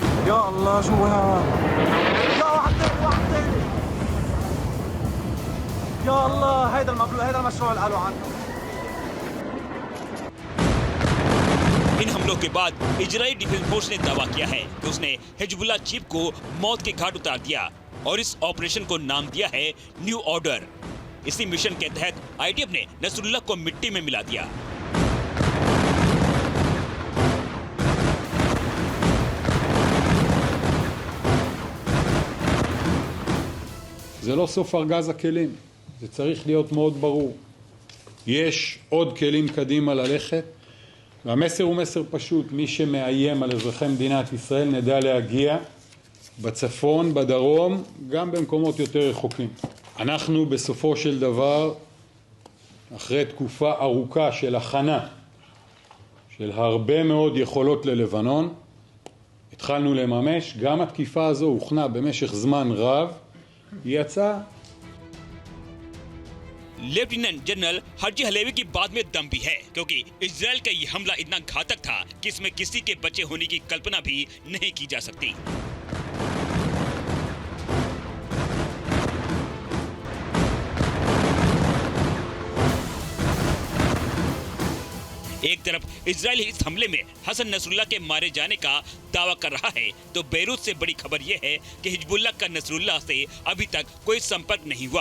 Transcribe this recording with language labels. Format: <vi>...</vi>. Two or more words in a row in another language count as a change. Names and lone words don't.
<ar>يا الله شو هاد يا واحد تاني واحد تاني يا الله هيدا المشروع اللي قالوا عنه</ar> <hi>इन हमलों के बाद इजरायली डिफेंस फोर्स ने दावा किया है कि उसने हिजबुल्लाह चीफ को मौत के घाट उतार दिया और इस ऑपरेशन को नाम दिया है न्यू ऑर्डर। इसी मिशन के तहत आईडीएफ ने नसरुल्लाह को मिट्टी में मिला दिया।</hi> <he>זה לא סוף ארגז הכלים, זה צריך להיות מאוד ברור. יש עוד כלים קדימה ללכת, והמסר הוא מסר פשוט, מי שמאיים על אזרחי מדינת ישראל נדע להגיע בצפון, בדרום, גם במקומות יותר רחוקים. אנחנו בסופו של דבר, אחרי תקופה ארוכה של הכנה, של הרבה מאוד יכולות ללבנון, התחלנו לממש, גם התקיפה הזו הוכנה במשך זמן רב, היא יצאה.</he> <hi>लेफ्टिनेंट जनरल हाजी हलेवी की बात में दम भी है, क्योंकि इजराइल का ये हमला इतना घातक था कि इसमें किसी के बचे होने की कल्पना भी नहीं की जा सकती। एक तरफ इजराइल इस हमले में हसन नसरुल्लाह के मारे जाने का दावा कर रहा है, तो बेरूत से बड़ी खबर यह है कि हिजबुल्लाह का नसरुल्लाह से अभी तक कोई संपर्क नहीं हुआ।</hi>